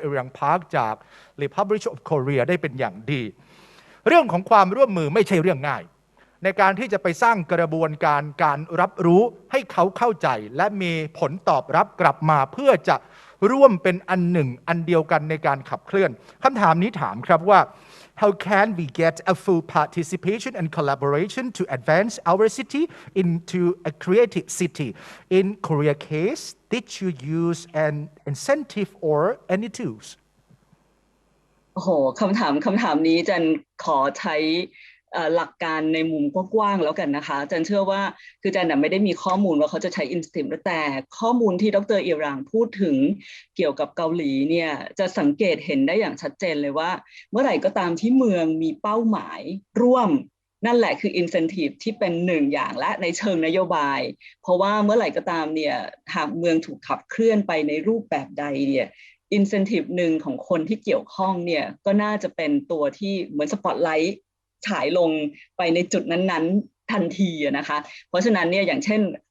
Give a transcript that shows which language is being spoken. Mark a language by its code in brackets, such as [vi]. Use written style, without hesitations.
[th] เอรังพาร์คจาก Republic of Korea ได้เป็นอย่างดีเรื่องของความร่วมมือไม่ใช่เรื่องง่ายในการที่จะไปสร้างกระบวนการรับรู้ให้เขาเข้าใจและมีผลตอบรับกลับมาเพื่อจะร่วมเป็นอันหนึ่งอันเดียวกันในการขับเคลื่อนคำถามนี้ถามครับว่า [en] How can we get a full participation and collaboration to advance our city into a creative city? In Korea case, did you use an incentive or any tools? [th] โอ้โหคำถามนี้จันขอใช้หลักการในมุมกว้างๆแล้วกันนะคะจันเชื่อว่าคือจันไม่ได้มีข้อมูลว่าเขาจะใช้ incentive แต่ข้อมูลที่ดร.เอียรังพูดถึง เกี่ยวกับเกาหลีเนี่ยจะสังเกตเห็นได้อย่างชัดเจนเลยว่าเมื่อไหร่ก็ตามที่เมืองมีเป้าหมายร่วมนั่นแหละคือ incentive ที่เป็นหนึ่งอย่างและในเชิงนโยบายเพราะว่าเมื่อไหร่ก็ตามเนี่ยหากเมืองถูกขับเคลื่อนไปในรูปแบบใดเนี่ยincentive หนึ่งของคนที่เกี่ยวข้องเนี่ยก็น่าจะเป็นตัวที่เหมือนสปอตไลท์ฉายลงไปในจุดนั้นๆทันทีนะคะเพราะฉะนั้นเนี่ยอย่างเช่น